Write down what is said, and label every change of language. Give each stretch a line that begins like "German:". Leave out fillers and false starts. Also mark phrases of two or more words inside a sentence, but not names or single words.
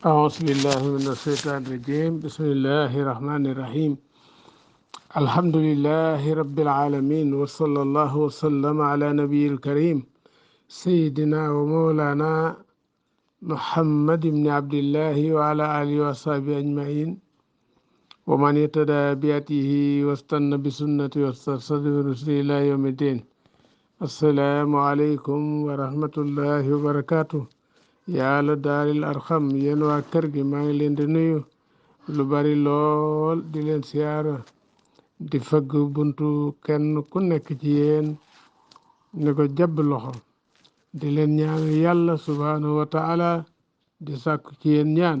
Arabic: أعوذ بالله من الشيطان الرجيم بسم الله الرحمن الرحيم الحمد لله رب العالمين وصلى الله وسلم على نبي الكريم سيدنا ومولانا محمد بن عبد الله وعلى آله وصحبه أجمعين ومن اهتدى بهديه واستنى بسنته واسترشد برشده إلى يوم الدين. السلام عليكم ورحمة الله وبركاته.
Wolof: yàlla daaril arxam yéen waa kër gi maa ngi leen di nuyu lu bari lool di leen siyaara di fëgg buntu kenn ku nekk ci yéen ne ko jabb loxo di leen ñaan yàlla
Arabic: سبحانه وتعالى
Wolof: di sàkku ci yéen ñaan.